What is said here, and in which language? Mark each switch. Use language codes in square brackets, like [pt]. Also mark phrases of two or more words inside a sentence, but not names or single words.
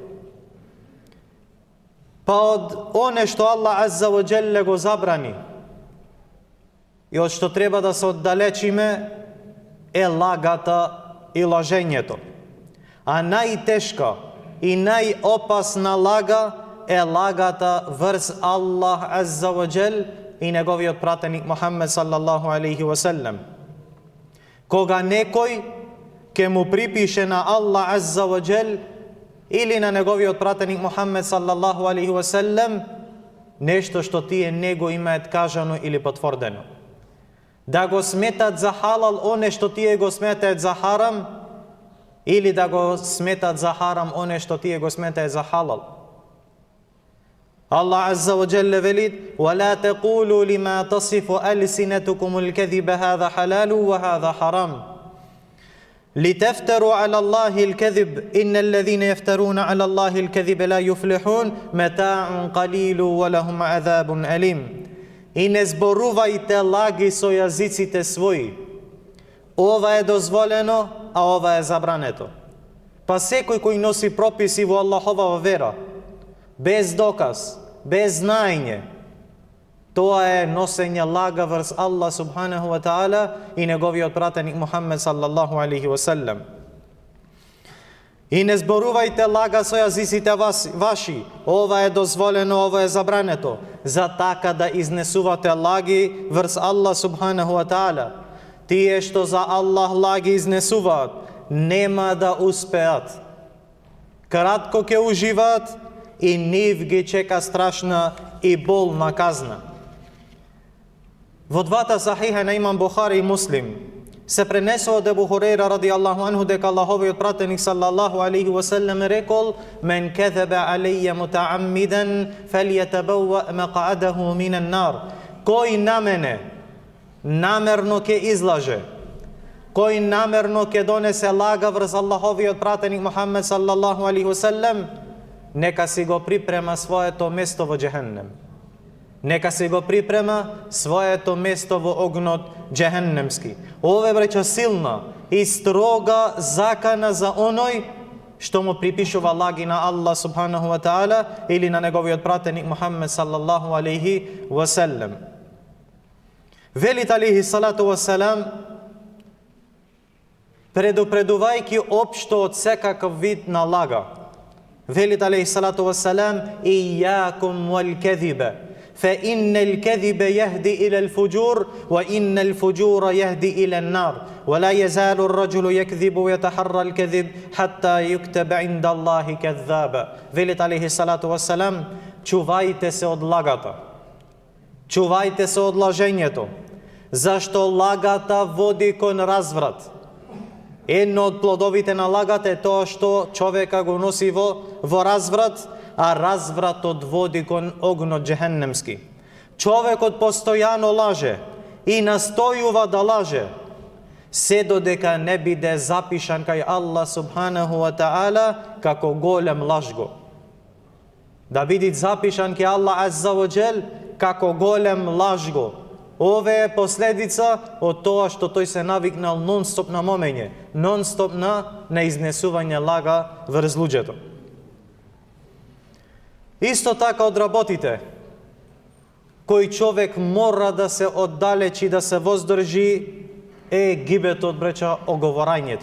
[mk] Па од оне што [ar] الله عز وجل [mk] го забрани и од што треба да се оддалечиме е лагата и лажењето. А најтешка и најопасна лага е лагата врз [ar] الله عز وجل [mk] и неговиот пратеник Мухаммед [ar] صلى الله عليه وسلم. [mk] Кога некој ке му припише на [ar] الله عز وجل [mk] или на неговиот пратеник Мухаммед [ar] صلى الله عليه وسلم [mk] нешто што тие не го имаат кажано или потврдено, да го сметат за халал оне што тие го сметаат за харам, или да го сметат за харам оне што тие го сметаат за халал. [ar] الله عز وجل [mk] вели: [ar] "ولا تقولوا لما تصف ألسنتكم الكذب هذا حلال وهذا حرام. لتفتروا على الله الكذب إن الذين يفترون على الله الكذب لا يفلحون متاع قليل ولهم عذاب أليم." [mk] И не зборувајте лаги со јазиците своји. Ова е дозволено, а ова е забрането. Па секој кој носи прописи во Аллахова вера, без доказ, без знаење, тоа е носење лага врз [ar] الله سبحانه وتعالى [mk] и неговиот пратеник Мухаммед [ar] صلى الله عليه وسلم. [mk] И не зборувајте лага со јазиците ваши. Ова е дозволено, ова е забрането. За така да изнесувате лаги врз [ar] الله سبحانه وتعالى. [mk] Тие што за Аллах лаги изнесуваат, нема да успеат. Кратко ке уживаат и нив ги чека страшна и болна казна. Во двата сахиха на имам Бухари и Муслим се пренесува од Ебу Хурейра [ar] رضي الله عنه [mk] дека Аллаховиот пратеник [ar] صلى الله عليه وسلم [mk] рекол: [ar] "من كذب علي متعمدا فليتبوأ مقعده من النار." [mk] Кој на мене намерно ке излаже, кој намерно ќе донесе лага врз Аллаховиот пратеник Мухаммед [ar] صلى الله عليه وسلم, [mk] нека си го припрема своето место во џехеннем. Нека си го припрема своето место во огнот џехеннемски. Ова е, браќа, силна и строга закана за оној што му припишува лаги на [ar] الله سبحانه وتعالى [mk] или на неговиот пратеник Мухаммед [ar] صلى الله عليه وسلم. [mk] Велит [ar] عليه الصلاة والسلام, [mk] предупредувајќи општо од секаков вид на лага. [ar] Велит عليه الصلاة والسلام إياكم والكذب فإن الكذب يهدي إلى الفجور وإن الفجور يهدي إلى النار ولا يزال الرجل يكذب ويتحرى الكذب حتى يكتب عند الله كذابا. [mk] Велит [ar] عليه الصلاة والسلام: [mk] чувајте се од лагата, чувајте се од лажењето, зашто лагата води кон разврат. Едно од плодовите на лагата е тоа што човека го носи во разврат, а развратот води кон огнот џехеннемски. Човекот постојано лаже и настојува да лаже, се додека не биде запишан кај [ar] الله سبحانه وتعالى [mk] како голем лажго. Да биде запишан кај [ar] الله عز وجل [mk] како голем лажго. Ова е последица од тоа што тој се навикнал нон-стоп на момење, нон-стоп на изнесување лага врз луѓето. Исто така од работите кој човек мора да се оддалечи, да се воздржи, е гибетот, бреча, оговорањето.